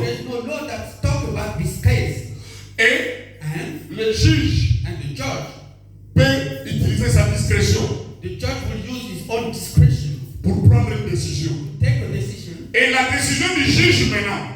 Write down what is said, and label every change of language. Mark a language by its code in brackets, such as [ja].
[en] There's no law that talks about this case. [fr] Et le juge [en] and the judge [fr] peut utiliser sa discrétion. [en] The judge will use his own discretion [fr] pour prendre une décision. [en] Take a decision. [fr] Et la décision du juge maintenant,